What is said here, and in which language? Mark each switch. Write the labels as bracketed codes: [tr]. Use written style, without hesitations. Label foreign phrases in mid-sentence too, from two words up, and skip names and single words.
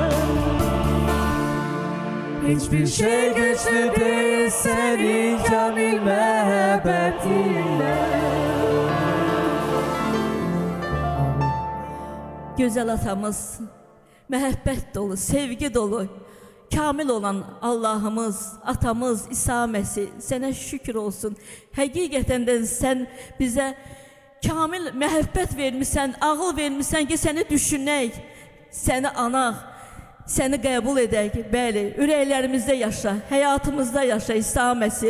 [tr] Hiçbir şey güçlü değil senin kamil merhametinle. [az] Güzel atamız, məhəbbət dolu, sevgi dolu, kamil olan Allah'ımız, atamız İsa Mesih, sənə şükür olsun. Həqiqətən də sən bizə kamil məhəbbət vermisən, ağıl vermisən ki, səni düşünək, səni anaq, səni qəbul edək. Bəli, ürəklərimizdə yaşa, həyatımızda yaşa İsa Mesih.